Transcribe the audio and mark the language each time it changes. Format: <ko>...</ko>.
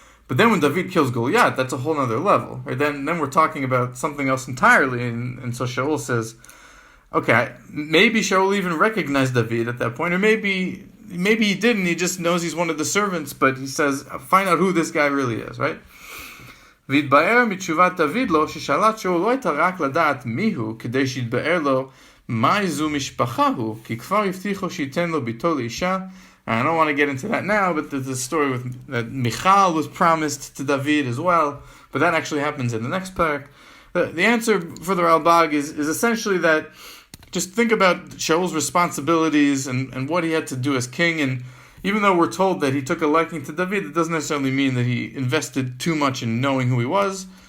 <en>But then when David kills Goliath, that's a whole other level. Right? Then we're talking about something else entirely, and so Shaul says, okay, maybe Shaul even recognized David at that point, or maybe he didn't, he just knows he's one of the servants, but he says, find out who this guy really is, right?</en> <he>והתבאר מתשובת דוד לו, ששאלת שאול לא הייתה רק לדעת מיהו, כדי שיתבאר לו מה זו משפחה הוא, כי כבר הבטיחו שייתן לו ביתו לאישה.</he> <en>I don't want to get into that now, but there's a story with that Michal was promised to David as well, but that actually happens in the next parak. The answer for the Ralbag is essentially that just think about Shaul's responsibilities and what he had to do as king, and even though we're told that he took a liking to David, it doesn't necessarily mean that he invested too much in knowing who he was.</en>